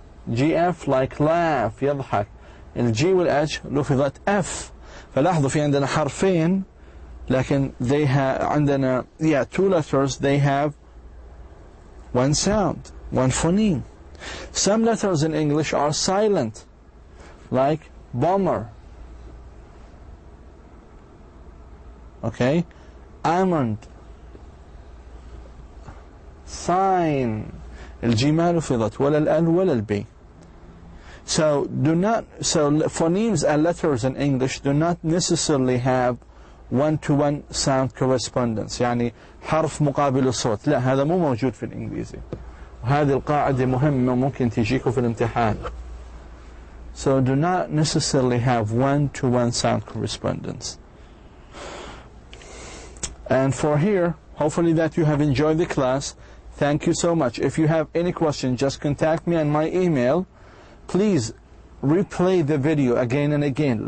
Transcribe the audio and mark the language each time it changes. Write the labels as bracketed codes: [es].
[en] GF like laugh [ar] يضحك. الجي والH لفظت F. فلاحظوا في عندنا حرفين لكن they have عندنا two letters, [en] they have one sound, one phoneme. Some letters in English are silent, like bomber. Okay, almond. Sign. [ar] الجي ما لفظت ولا الال ولا البي. [en] So phonemes and letters in English do not necessarily have one-to-one sound correspondence. [ar] يعني حرف مقابل الصوت. لا، هذا مو موجود في الإنجليزي. وهذه القاعدة مهمة ممكن تجيكم في الامتحان. [en] So do not necessarily have one-to-one sound correspondence. And for here, hopefully that you have enjoyed the class. Thank you so much. If you have any question, just contact me on my email. Please replay the video again and again.